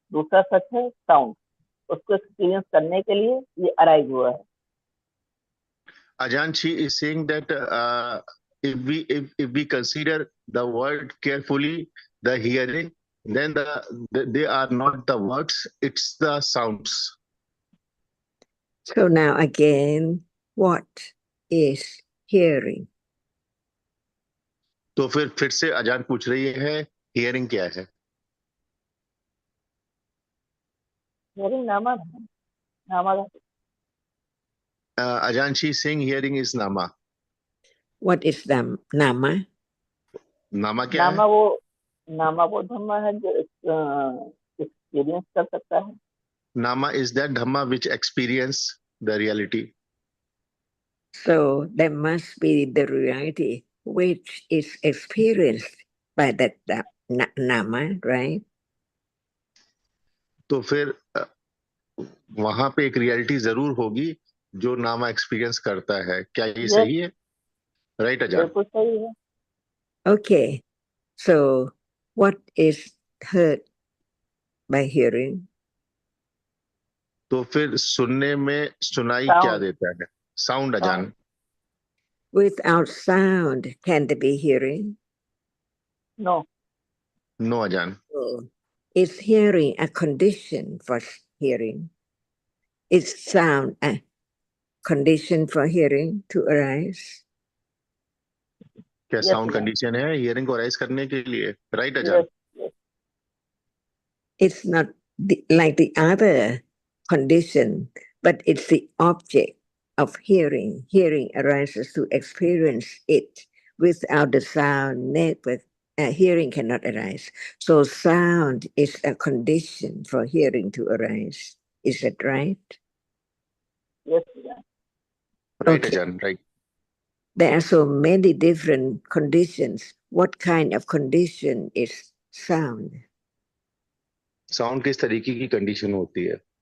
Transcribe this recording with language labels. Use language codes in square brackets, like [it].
[hi] दूसरा सच है साउंड, उसको एक्सपीरियंस करने के लिए ये अराइज हुआ है। [en] Ajan, she is saying that if we consider the word carefully, the hearing, then they are not the words, it's the sounds. So now again, what is hearing? [hi] तो फिर से अजान पूछ रही है, hearing क्या है? [en] hearing nama, nama. Ajahn, she's saying hearing is nama. What is the nama? [hi] Nama क्या है? नामा वो धम्मा है जो एक्सपीरियंस कर सकता है. [en] Nama is that Dhamma which experience the reality. So there must be the reality which is experienced by that nama, right? [hi] तो फिर वहां पे एक रियलिटी जरूर होगी जो नामा एक्सपीरियंस करता है. क्या ये सही है? [en] right [hi] अजान? बिल्कुल सही है. [en] Okay, so what is heard by hearing? [hi] तो फिर सुनने में सुनाई क्या देता है? [en] Sound Ajahn. Without sound, can there be hearing? No. No Ajahn. So, is hearing a condition for hearing? Is sound a condition for hearing to arise? [hi] क्या साउंड कंडीशन है हियरिंग को राइज करने के लिए? [en] Right Ajahn? It's not like the other condition, but it's the object of hearing. Hearing arises to experience it. Without the sound, hearing cannot arise. So sound is a condition for hearing to arise. Is that right? Yes. Right Ajahn. Right. There are so many different conditions. What kind of condition is sound? [hi] Sound किस तरीके की condition होती है?